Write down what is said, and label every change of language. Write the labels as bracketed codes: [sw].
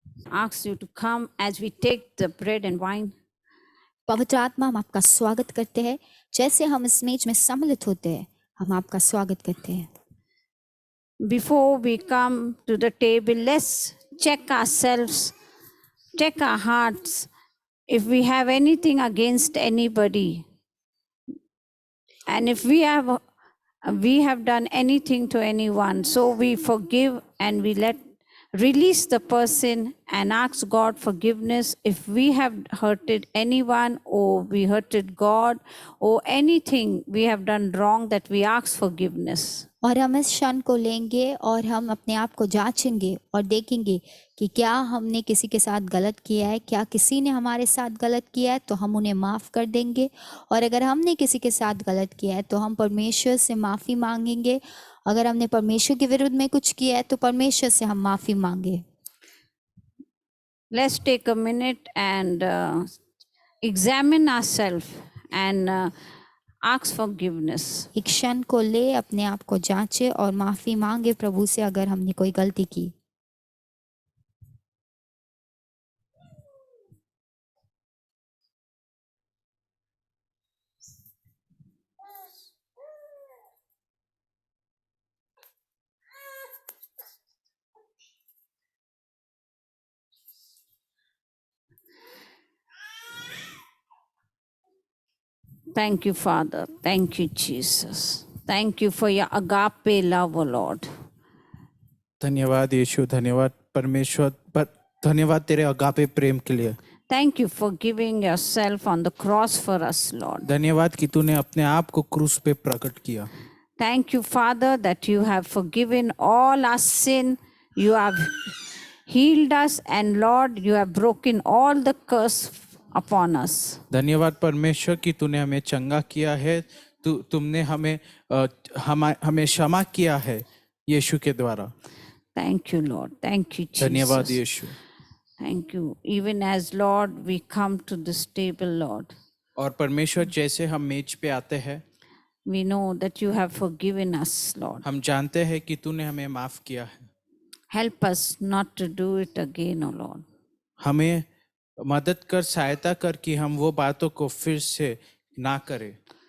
[en] Ask you to come as we take the bread and wine. [hi] पवित्र आत्मा, हम आपका स्वागत करते हैं। जैसे हम इस मेज में सम्मिलित होते हैं, हम आपका स्वागत करते हैं। [en] Before we come to the table, let's check ourselves, check our hearts. If we have anything against anybody, and if we have done anything to anyone, so we forgive and we release the person and ask God forgiveness. If we have hurted anyone or we hurted God or anything we have done wrong, that we ask forgiveness. [hi] और हम इस क्षण को लेंगे और हम अपने आप को जांचेंगे और देखेंगे कि क्या हमने किसी के साथ गलत किया है, क्या किसी ने हमारे साथ गलत किया है, तो हम उन्हें माफ़ कर देंगे। और अगर हमने किसी के साथ गलत किया है तो हम परमेश्वर से माफ़ी मांगेंगे। अगर हमने परमेश्वर के विरुद्ध में कुछ किया है तो परमेश्वर से हम माफ़ी मांगे। [en] Let's take a minute and examine ourselves and ask forgiveness. [hi] एक क्षण को ले, अपने आप को जांचे और माफ़ी मांगे प्रभु से अगर हमने कोई गलती की। [en] Thank you, Father. Thank you, Jesus. Thank you for your agape love, O Lord. [hi] धन्यवाद यीशु, धन्यवाद परमेश्वर, पर धन्यवाद तेरे अगापे प्रेम के लिए। [en] Thank you for giving yourself on the cross for us, Lord. [hi] धन्यवाद कि तूने अपने आप को क्रूस पे प्रकट किया। [en] Thank you, Father, that you have forgiven all our sin. You have healed us, and Lord, you have broken all the curse upon us. [hi] धन्यवाद परमेश्वर कि तूने हमें चंगा किया है, तुमने हमें क्षमा किया है यीशु के द्वारा। [en] Thank you, Lord. Thank you, Jesus. [hi] धन्यवाद यीशु। [en] Thank you. Even as Lord, we come to this table, Lord. [hi] और परमेश्वर जैसे हम मेज पे आते हैं, [en] We know that you have forgiven us, Lord. [hi] हम जानते हैं कि तूने हमें माफ किया है। [en] Help us not to do it again, O Lord. [hi] हमें मदद कर, सहायता कर कि हम वो बातों को फिर से ना करें।